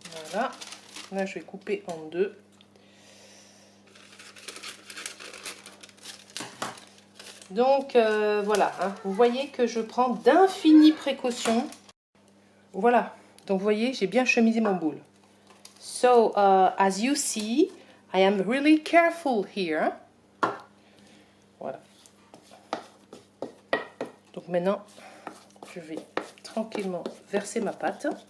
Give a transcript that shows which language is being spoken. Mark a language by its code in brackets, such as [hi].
[fr] Voilà. Là, je vais couper en deux. Donc, voilà. Hein. Vous voyez que je prends d'infinies précautions. Voilà. Donc, vous voyez, j'ai bien chemisé mon boule. [en] So, as you see, I am really careful here. [fr] Voilà. Donc, maintenant, je vais tranquillement verser ma pâte.